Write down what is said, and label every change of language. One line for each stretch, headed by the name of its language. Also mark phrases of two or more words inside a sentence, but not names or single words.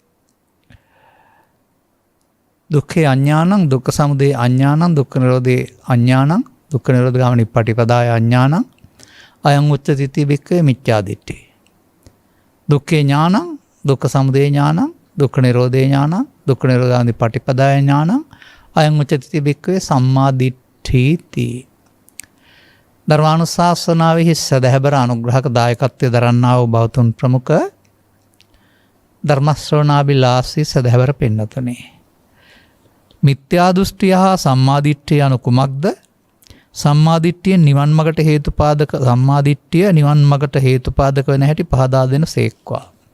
Pali: දුක්ඛේ අඥානං දුක්ඛ සමුදය අඥානං දුක්ඛ නිරෝධේ අඥානං දුක්ඛ නිරෝධ ගාමිනී පටිපදාය අඥානං අයං උච්චති භික්ඛවේ මිච්ඡාදිට්ඨි. දුක්ඛේ ඥානං දුක්ඛ සමුදය ඥානං දුක්ඛ නිරෝධේ ඥානං දුක්ඛ නිරෝධ ගාමිනී පටිපදාය ඥානං අයං උච්චති භික්ඛවේ සම්මා දිට්ඨිති.
Sinhala: ධර්මානුශාසනාවෙහි සදහැබර අනුග්‍රහක දායකත්වය දරන්නා වූ බෞතුන් ප්‍රමුඛ ධර්ම ශ්‍රවණාබිලාසී සදහැබර පින්නතුනි. මිත්‍යා දෘෂ්ටිය හා සම්මාදිට්ඨිය anu කුමක්ද? සම්මාදිට්ඨිය නිවන් මගට හේතුපාදක සම්මාදිට්ඨිය නිවන් මගට හේතුපාදක වෙන හැටි පහදා දෙන සේක්වා.